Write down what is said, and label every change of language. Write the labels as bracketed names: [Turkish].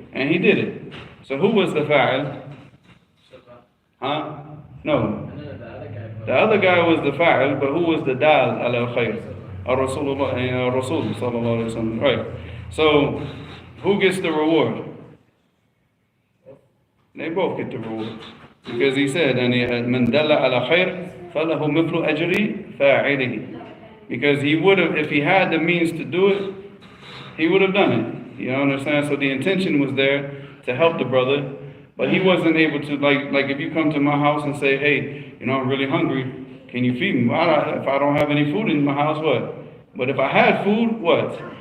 [English] And he did it. So who was the fa'il? Huh? No. The other guy was the fa'il, but who was the dal ala al-khayr? Rasulullah, Rasul sallallahu alayhi wa sallam. Right. So who gets the reward? They both get the reward. Because he said, [Arabic] من دل على خير فله مثل أجر فاعله. [English] Because he would have, if he had the means to do it, he would have done it. You understand? So the intention was there to help the brother, but he wasn't able to, like if you come to my house and say, hey, you know, I'm really hungry, can you feed me? Well, if I don't have any food in my house, what? But if I had food, what?